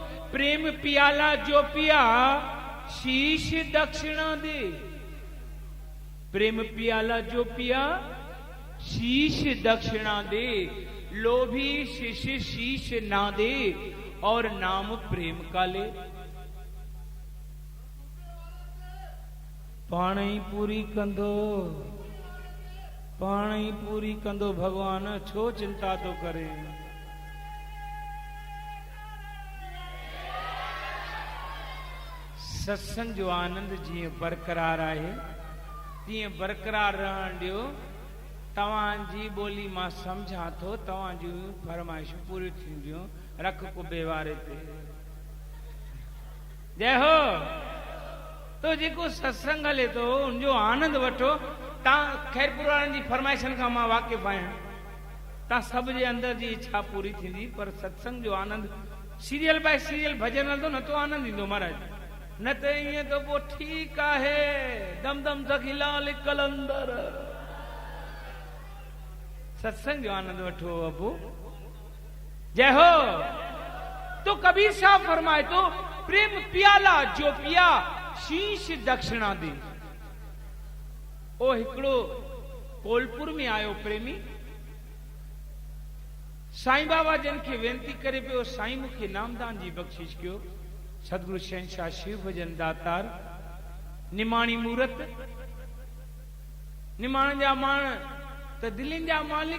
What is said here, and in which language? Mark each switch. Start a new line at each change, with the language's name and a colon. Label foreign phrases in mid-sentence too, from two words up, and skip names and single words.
Hindi: प्रेम पियाला जो पिया शीश दक्षिणा दे। प्रेम पियाला जो पिया शीश दक्षिणा दे। लोभी शिष्य शीश ना दे और नाम प्रेम का ले।
Sindhi: पाण ही पूरी कंदो, पाण ही पूरी कंदो भगवान, छो चिंता तो करे। सत्संग जो आनंद जी बरकरार है तीअं बरकरार रहण ॾियो। तव्हांजी ॿोली मां सम्झां थो, तव्हांजूं फरमाइशूं पूरियूं थींदियूं। रख कुबे वारे ते जय हो। तो जेको सत्संग हले थो उनजो आनंद वठो। तव्हां खैरपुर वारनि जी फरमाइशनि खां मां वाक़िफ़ आहियां। तव्हां सभ जे अंदर जी इच्छा पूरी थींदी, पर सत्संग जो आनंद
English: serial by serial
Sindhi: भजन हलंदो न तो आनंद ईंदो महाराज। न त ईअं त पोइ ठीकु आहे, दम दम सखी लाल कलंदर। सत्संग जो आनंद वठो अबू। जय हो। तो कबीर साहब फरमाए तो
Hindi: प्रेम पियाला जो पिया शीश दक्षिणा दे।
Sindhi: ओ हिकड़ो कोलपुर में आयो प्रेमी, साईं बाबा जन खे वेनती करे पियो, साईं मूंखे नामदान जी बख्शिश कयो। सदगुरु शहनशाह शिव भजन दातार निमाणी मूरत, निमाण जा माण त दिलिन जा मालिक।